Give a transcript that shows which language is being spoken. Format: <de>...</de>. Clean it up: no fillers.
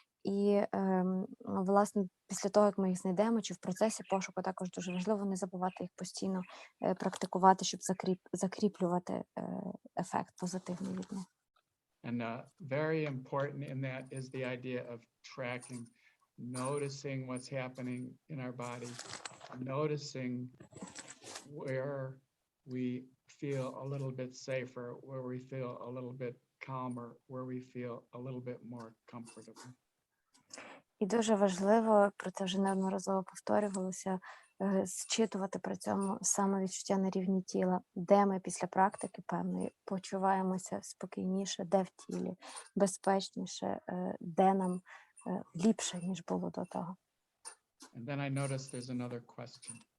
<uk>І, власне, після того, як ми їх знайдемо, чи в процесі пошуку також дуже важливо не забувати їх постійно практикувати, щоб закріплювати ефект позитивний від них.</uk> <en>And very important in that is the idea of tracking, noticing what's happening in our body, noticing where we feel a little bit safer, where we feel a little bit calmer, where we feel a little bit more comfortable.</en> <uk>І дуже важливо, про це вже неодноразово повторювалося, зчитувати при цьому самовідчуття на рівні тіла, де ми після практики певної почуваємося спокійніше, де в тілі, безпечніше, де нам ліпше, ніж було до того.</uk> <en>And then I noticed there's another question.</en>